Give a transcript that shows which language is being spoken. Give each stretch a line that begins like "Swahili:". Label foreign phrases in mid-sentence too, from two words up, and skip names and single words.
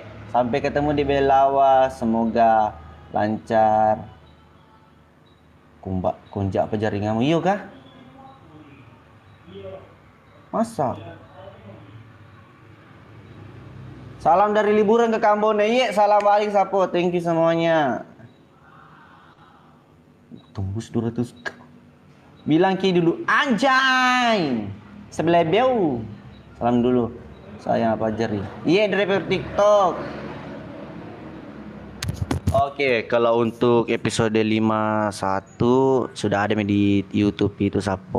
Indonesian: Sampai ketemu di Belawa. Semoga lancar. Kunjak apa jaringanmu? Iya kah? Masa? Salam dari liburan ke Kambon. Iya, salam balik sapo.
English: Thank you
Indonesian: semuanya. Tembus 200. Bilang Ki dulu. Anjay. Sebelah beu. Salam dulu. Saya apa jari? Iya, driver TikTok. Oke, kalau untuk episode 51 sudah ada di YouTube itu sapo.